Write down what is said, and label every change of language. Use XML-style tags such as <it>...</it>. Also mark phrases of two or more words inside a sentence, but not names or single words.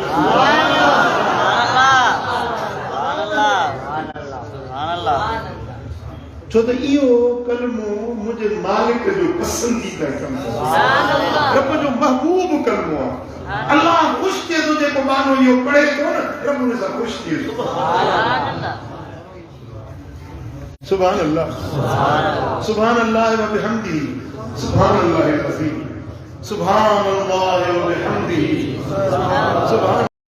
<sd>छो त इहो कलमो मुंहिंजे मालिक जो पसंदीदा कलमो रब जो महबूब कलमो आहे अल्लाह ख़ुशि थिए थो जेको माण्हू इहो पढ़े थो न रब उन सां ख़ुशि थिए थो</sd> <ar>سبحان الله سبحان الله وبحمده سبحان الله العظيم سبحان الله وبحمده سبحان</ar>